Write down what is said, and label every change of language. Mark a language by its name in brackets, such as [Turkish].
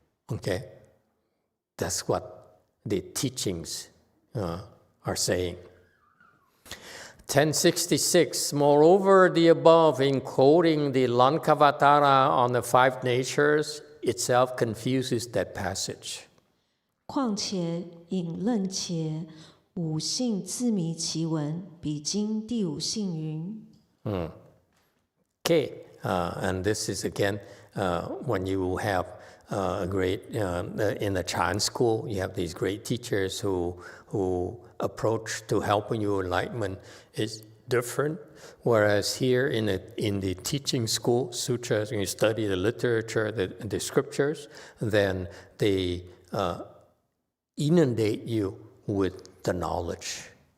[English] Okay, that's what the teachings are saying. 1066, moreover, the above, in quoting the Lankavatara on the 5 natures, itself confuses that passage. [Chinese] 况且引论且五性自迷其文，比经第五性云。 [English] Okay, and this is again when you have a great in the Chan school, you have these great teachers who approach to helping you enlightenment is different. Whereas here in the teaching school, sutras, when you study the literature, the scriptures, then they inundate you with the knowledge.